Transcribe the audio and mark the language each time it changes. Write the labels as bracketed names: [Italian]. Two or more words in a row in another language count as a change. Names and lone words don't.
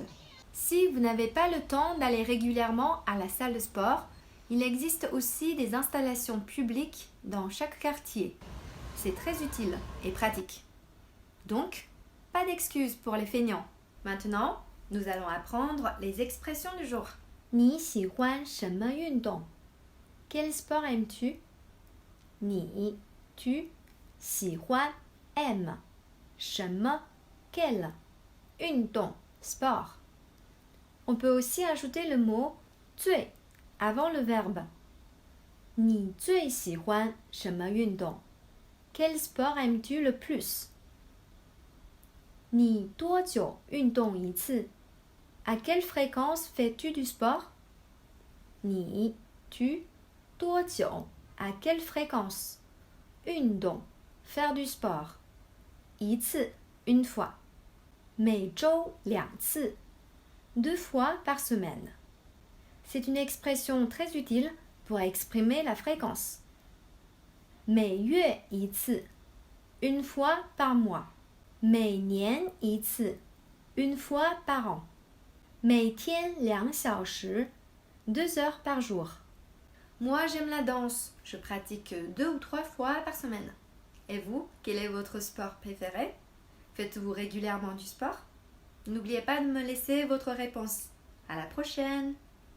[French] Si vous n'avez pas le temps d'aller régulièrement à la salle de sport, il existe aussi des installations publiques dans chaque quartier. C'est très utile et pratique. Donc, pas d'excuses pour les feignants. Maintenant, nous allons apprendre les expressions du jour. [Chinese] 你喜欢什么运动? [French] Quel sport aimes-tu? [Chinese] 你 tu 喜欢 aime 什么 quel 运动 sport. [French] On peut aussi ajouter le mot 最 avant le verbe. [Chinese] 你最喜欢什么运动? [French] Quel sport aimes-tu le plus? [Chinese] 你多久运动一次? [French] À quelle fréquence fais-tu du sport? 你 tu 多久 à quelle fréquence? 运动 faire du sport. 一次 une fois. [Chinese] 每周2次 [French] 2 fois par semaine. C'est une expression très utile pour exprimer la fréquence. [Chinese] 每月一次 [French] une fois par mois. [Chinese] 每年一次 [French] une fois par an. [Chinese] 每天2小时 [French] 2 heures par jour. Moi, j'aime la danse. Je pratique 2 ou 3 fois par semaine. Et vous, quel est votre sport préféré? Faites-vous régulièrement du sport? N'oubliez pas de me laisser votre réponse. À la prochaine!